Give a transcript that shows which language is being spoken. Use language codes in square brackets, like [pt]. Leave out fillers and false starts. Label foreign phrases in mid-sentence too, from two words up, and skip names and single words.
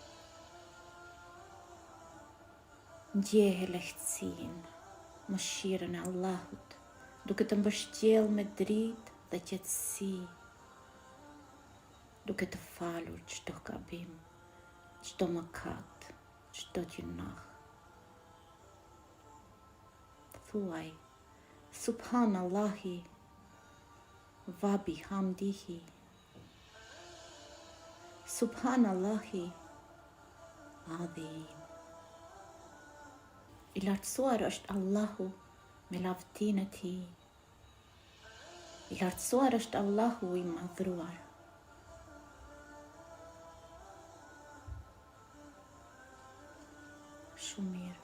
[sq] Ndjehe lehtësinë, mëshirën e Allahut, duke të mbështjellë me dritë dhe qetësi, duke të falur çdo gabim, çdo mëkat, çdo gjunah. Thuaj, [ar] سبحان الله، وبحمده. سبحان الله العظيم. [sq] I lartësuar është Allahu me lavdinë e tij. I lartësuar është Allahu i madhruar. Shumë mirë.